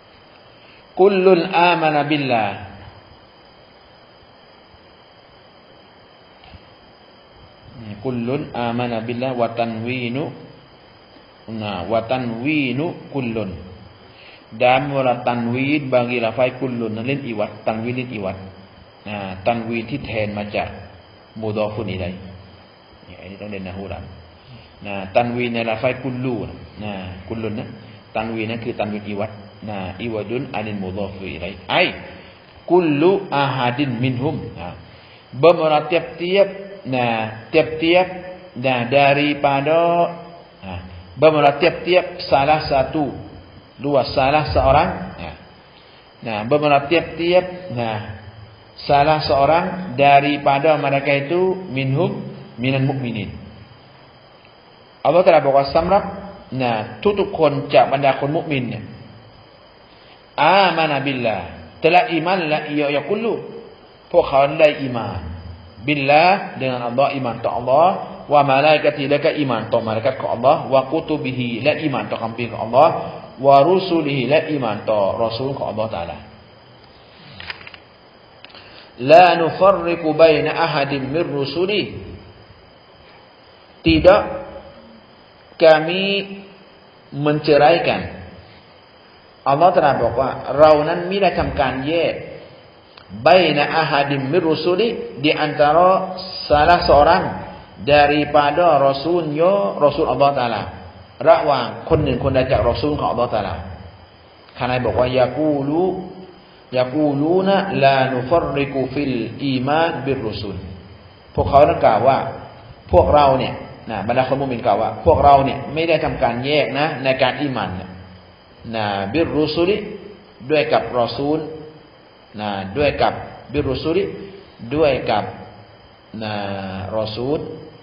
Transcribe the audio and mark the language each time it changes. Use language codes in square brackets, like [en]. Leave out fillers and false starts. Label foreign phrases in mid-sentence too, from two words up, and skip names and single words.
[ar] كل آمن بالله كل آمن بالله وتنوين كل. [th] Dan วลา tanwin บางทีlafaz kullun นั้นเล่นอีวัด tanwin เล่นอีวัดtanwin ที่แทนมาจากมุฎอฟุนอิลัยอันนี้ต้องเรียนนะฮูละtanwin ใน lafaz kullu kullun นะ tanwin นั้นคือ tanwin อีวัด [ar] عوض عن مضاف إليه أي كل أحد منهم [ms] bermula tiap-tiap daripada bermula tiap-tiap salah satu salah seorang bermula tiap-tiap salah seorang daripada mereka itu [ar] من المؤمنين [ms] Allah Taala บอกว่า [th] สำหรับทุกๆคนจากบรรดาคนมุมินเนี่ย [ar] آمن بالله [ms] telah iman la ya kullu [th] พวกเขาได้อีมานบิลลาห์ [ms] dengan Allah [th] อีมานต่อ Allah [ar] وملائكة [th] และก็อีมานต่อ malaikat ของ Allah [ar] وكتبه [th] และอีมานต่อคัมภีร์ของ Allah [ar] ورسله [th] และอีหม่านต่อรอซูลของอัลเลาะห์ตะอาลา [ar] لا نفرق بين أحد من الرسل [ms] tidak kami menceraikan [th] อัลเลาะห์ตะอาลาบอกว่าเรานั้นไม่ได้ทำการแยกบัย [ar] ن أحد من الرسل [ms] di antara salah seorang daripada rasulnya rasul Allah Taala [th] ระหว่างคนหนึ่งคนใดจาก รอซูลของอัลเลาะห์ตะอาลาข้างในบอกว่า [ar] يقولون لا نفرق في الإيمان بالرسل [th] พวกเขานั้นกล่าวว่าพวกเราเนี่ยบรรดาคนมุมินกล่าวว่าพวกเราเนี่ยไม่ได้ทำการแยกนะในการอีหม่านบิรรุสุลิด้วยกับรอซูลด้วยกับบิรรุสุลิด้วยกับรอซูล